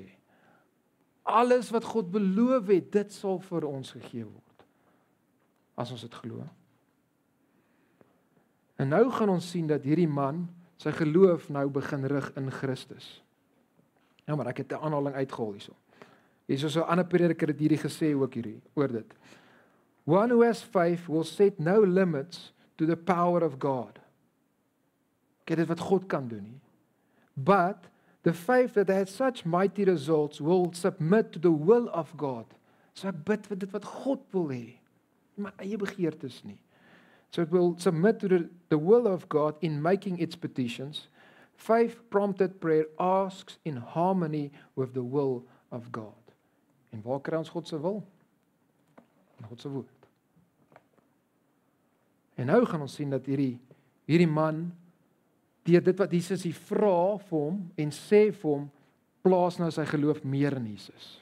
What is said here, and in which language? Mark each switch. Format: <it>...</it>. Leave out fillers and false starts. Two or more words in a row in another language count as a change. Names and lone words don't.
<af>Alles wat God beloof het, dit sal vir ons gegee word. As ons dit glo. En nou gaan ons sien dat hierdie man sy geloof nou begin rig in Christus. Ja, maar ek het 'n aanhaling uitgehaal hierso. Hier is so 'n ander prediker het hierdie gesê ook hierdie oor dit.</af> <en>One who has faith will set no limits to the power of God.</en> <af>Kyk dit wat God kan doen nie.</af> <en>But the faith that has such mighty results will submit to the will of God.</en> <af>So ek bid vir dit wat God wil hê, my eie begeertes nie.</af> <en>So it will submit to the will of God in making its petitions. Faith-prompted prayer asks in harmony with the will of God.</en> <af>En waar kry ons God se wil? In God se woord. En nou gaan ons sien dat hierdie man, deur dit wat Jesus hier vra vir hom en sê vir hom, plaas nou sy geloof meer in Jesus.</af>